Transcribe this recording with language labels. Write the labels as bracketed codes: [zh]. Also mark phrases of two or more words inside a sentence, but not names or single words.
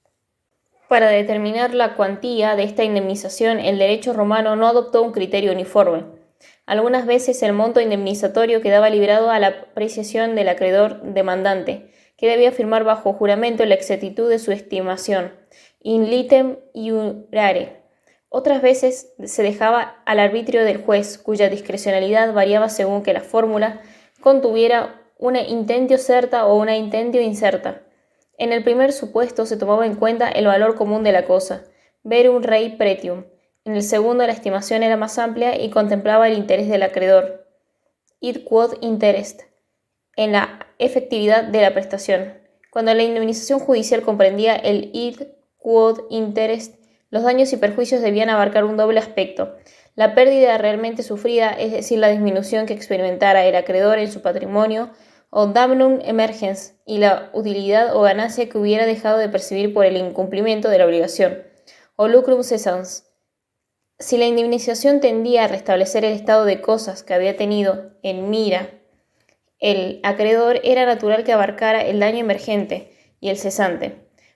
[es] Para determinar la cuantía de esta indemnización, el derecho romano no adoptó un criterio uniforme. Algunas veces el monto indemnizatorio quedaba librado a la apreciación del acreedor demandante, que debía firmar bajo juramento la exactitud de su estimación, [la] in litem iurare. [es] Otras veces se dejaba al arbitrio del juez, cuya discrecionalidad variaba según que la fórmula contuviera una [la] intentio certa [es] o una [la] intentio incerta. [es] En el primer supuesto se tomaba en cuenta el valor común de la cosa, [la] verum rei pretium. [es] En el segundo la estimación era más amplia y contemplaba el interés del acreedor, [la] id quod interest, [es] en la efectividad de la prestación. Cuando la indemnización judicial comprendía el [la] id quod interest, [es] los daños y perjuicios debían abarcar un doble aspecto: la pérdida realmente sufrida, es decir, la disminución que experimentara el acreedor en su patrimonio, o [la] damnum emergens, [es] y la utilidad o ganancia que hubiera dejado de percibir por el incumplimiento de la obligación, o [la] lucrum cessans. [es] Si la indemnización tendía a restablecer el estado de cosas que había tenido en mira el acreedor, era natural que abarcara el daño emergente y el cesante.